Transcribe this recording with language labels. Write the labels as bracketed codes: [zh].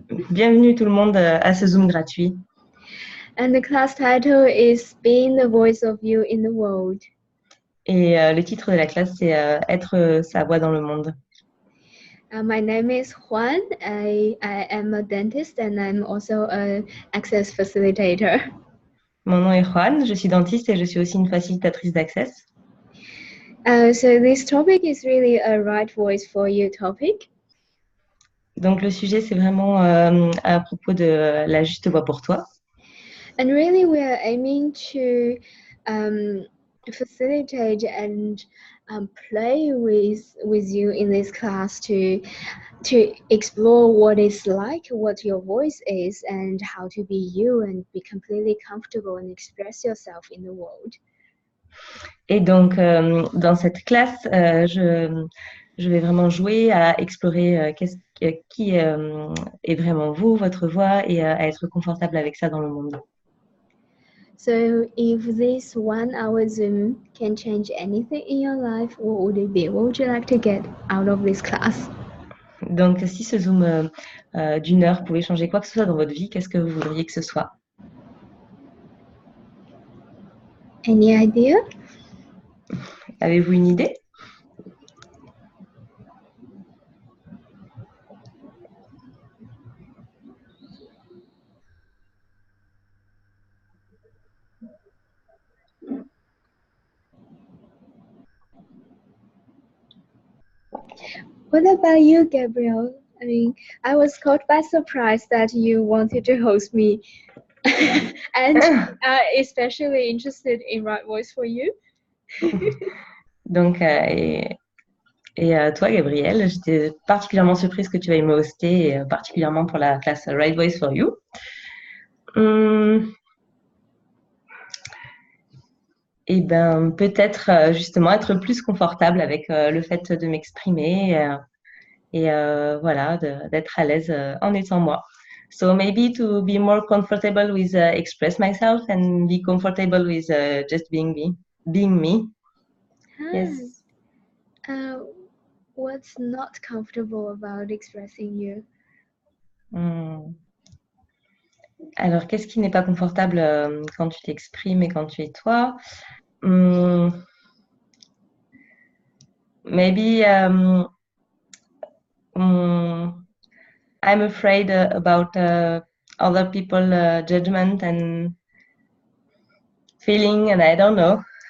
[fr] Bienvenue tout le monde à ce Zoom gratuit. [en] And the class title is Being the Voice of You in the World. [fr] Et le titre de la classe, c'est Être sa voix dans le monde. [en] My name is Juan. I am a dentist and I'm also an access facilitator. [fr] Mon nom est Juan, je suis dentiste et je suis aussi une facilitatrice d'access. [en] So this topic is really a right voice for you topic. [fr] Donc le sujet, c'est vraiment à propos de la juste voix pour toi. [en] And really we are aiming to facilitate and play with you in this class to explore what it's like, what your voice is, and how to be you and be completely comfortable and express yourself in the world. [fr] Et donc, dans cette classe, je vais vraiment jouer à explorer qui est vraiment vous, votre voix, et à être confortable avec ça dans le monde. [en] So if this 1 hour Zoom can change anything in your life, what would it be? What would you like to get out of this class? [fr] Donc, si ce Zoom d'une heure pouvait changer quoi que ce soit dans votre vie, qu'est-ce que vous voudriez que ce soit? [en] Any idea? [fr] Avez-vous une idée? [en] What about you, Gabrielle? I mean, I was caught by surprise that you wanted to host me and especially interested in Right Voice for You. [fr] Donc, toi, Gabrielle, j'étais particulièrement surprise que tu veuilles me hoster, et, particulièrement pour la classe Right Voice for You. Et ben, peut-être justement être plus confortable avec le fait de m'exprimer et voilà, d'être à l'aise en étant moi. [en] So maybe to be more comfortable with express myself and be comfortable with just being me. Yes. What's not comfortable about expressing you? [fr] Alors, qu'est-ce qui n'est pas confortable quand tu t'exprimes et quand tu es toi? [en] Maybe I'm afraid about other people judgment and feeling, and I don't know.